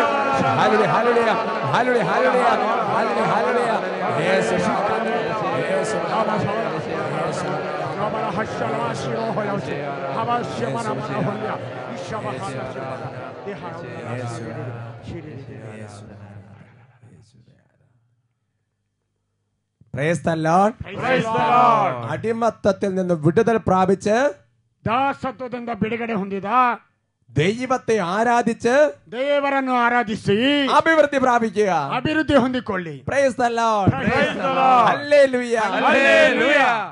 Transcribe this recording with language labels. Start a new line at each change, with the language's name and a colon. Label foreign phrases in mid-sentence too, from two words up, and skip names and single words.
Malayalam: ഹല്ലേലൂയ ഹല്ലേലൂയ ഹല്ലേലൂയ ഹല്ലേലൂയ ഹല്ലേലൂയ ഹല്ലേലൂയ യേശു യേശു
English: Praise the Lord.
Malayalam: അടിമത്തത്തിൽ നിന്ന് വിടുതൽ പ്രാപിച്ച്
Kannada: ದಾಸತ್ವದಿಂದ ಬಿಡುಗಡೆ ಹೊಂದಿದ
Malayalam: ദൈവത്തെ ആരാധിച്ച്
Kannada: ದೇವರನ್ನು ಆರಾಧಿಸಿ
Malayalam: അഭിവൃദ്ധി പ്രാപിക്കുക,
Kannada: ಅಭಿವೃದ್ಧಿ ಹೊಂದಿಕೊಳ್ಳಿ.
English: Praise the Lord. Praise the Lord. Hallelujah. Hallelujah.